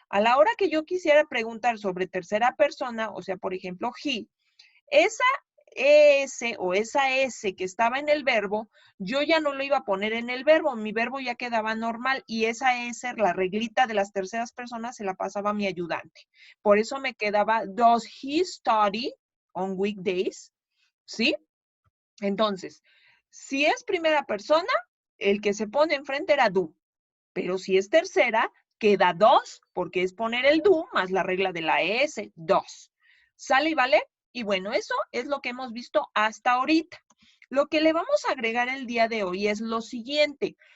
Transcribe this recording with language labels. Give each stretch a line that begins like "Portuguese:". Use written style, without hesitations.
Spanish: A la hora que yo quisiera preguntar sobre tercera persona, o sea, por ejemplo, he, esa ES o esa S que estaba en el verbo, yo ya no lo iba a poner en el verbo, mi verbo ya quedaba normal y esa S, la reglita de las terceras personas, se la pasaba a mi ayudante. Por eso me quedaba,
English: does he study on weekdays?
Spanish: ¿Sí? Entonces, si es primera persona, el que se pone enfrente era do, pero si es tercera, queda dos, porque es poner el do más la regla de la ES, dos. ¿Sale y vale? Y bueno, eso es lo que hemos visto hasta ahorita. Lo que le vamos a agregar el día de hoy es lo siguiente.